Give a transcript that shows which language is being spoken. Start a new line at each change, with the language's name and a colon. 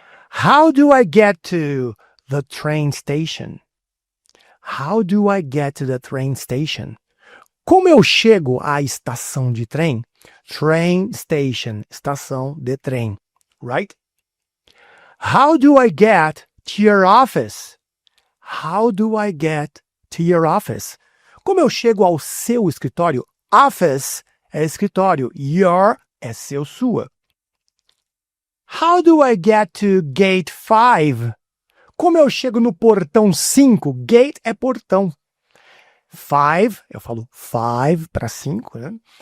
English: How do I get to the train station? How do I get to the train station?
Portuguese: Como eu chego à estação de trem? Train station, estação de trem, right?
English: How do I get to your office? How do I get to your office?
Portuguese: Como eu chego ao seu escritório? Office é escritório, your é seu, sua.
English: How do I get to gate 5?
Portuguese: Como eu chego no portão 5? Gate é portão. 5, eu falo 5 para 5, né?